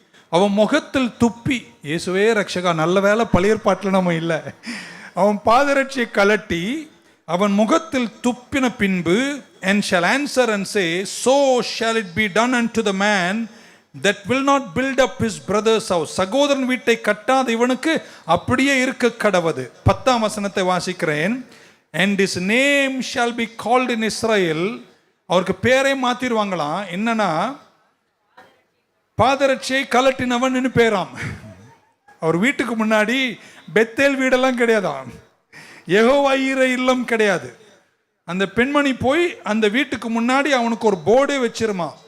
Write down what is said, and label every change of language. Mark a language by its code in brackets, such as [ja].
[ta] அவன் முகத்தில் துப்பி, இயேசுவே ரட்சகா, நல்ல வேலை பழைய ஏற்பாட்டில் நம்ம இல்லை, அவன் பாதரட்சியை கலட்டி அவன் முகத்தில் துப்பின பின்பு, [en] and shall answer and say, so shall it be done unto the man that will not build up his brother's house. [ta] சகோதரன் வீட்டை கட்டாத இவனுக்கு அப்படியே இருக்க கடவது. 10ஆம் வசனத்தை வாசிக்கிறேன். [en] and his name shall be called in Israel. [ta] அவருக்கு பேரை மாத்திடுவாங்களாம். என்னன்னா, பாதரட்சியை கலட்டினவன் பேராம். அவர் வீட்டுக்கு முன்னாடி பெத்தேல் வீடெல்லாம் கிடையாதான், யெகோவா ஈர இல்லம் கிடையாது. அந்த பெண்மணி போய் அந்த வீட்டுக்கு முன்னாடி அவனுக்கு ஒரு போர்டே வச்சிருமா.